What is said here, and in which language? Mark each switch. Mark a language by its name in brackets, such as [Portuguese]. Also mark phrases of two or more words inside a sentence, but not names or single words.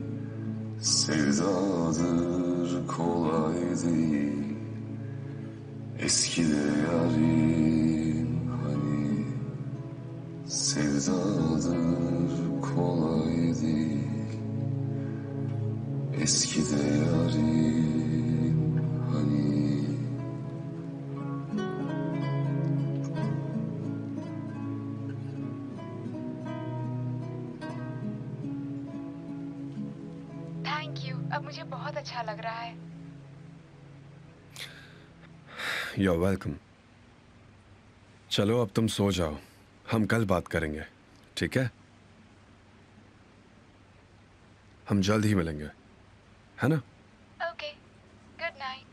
[Turkish] Sevdadır kolay değil, eski de yarim hani. Sevdadır kolay değil, eski de yarim hani. [English] Thank you, [Hindi] अब मुझे बहुत अच्छा लग रहा है। [English] You're welcome. [Hindi] चलो अब तुम सो जाओ, हम कल बात करेंगे, ठीक है? हम जल्द ही मिलेंगे, है ना? [English] OK, good night.